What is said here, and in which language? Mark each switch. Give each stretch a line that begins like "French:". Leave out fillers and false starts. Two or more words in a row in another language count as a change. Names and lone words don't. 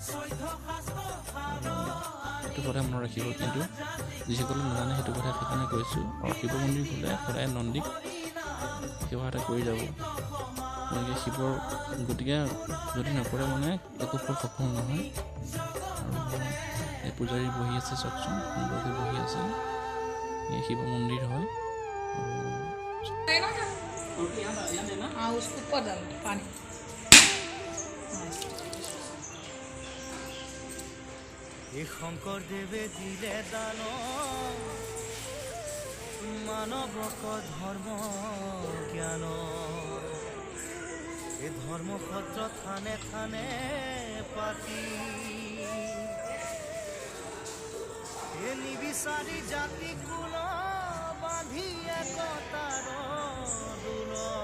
Assamese: সেইটো কথা মনত ৰাখিব কিন্তু যিসকলে নাজানে সেইটো কথা সেইকাৰণে কৈছোঁ আৰু শিৱ মন্দিৰ গ'লে সদায় নন্দীক সেৱা এটা কৰি যাব গতিকে শিৱৰ গতিকে যদি নকৰে মানে একো ফল সফল নহয় আৰু এই পূজাৰী বহি আছে চকচোন সুন্দৰকৈ বহি আছে এই শিৱ মন্দিৰ হয়
Hindi: हाँ उसको ऊपर डालो पानी
Assamese: শংকৰদেৱে দিলে দান মানৱক ধৰ্ম জ্ঞান এই ধৰ্মসত্ৰ থানে থানে পাতি এ নিবিচাৰি জাতি কুল বান্ধি একতাৰ দোল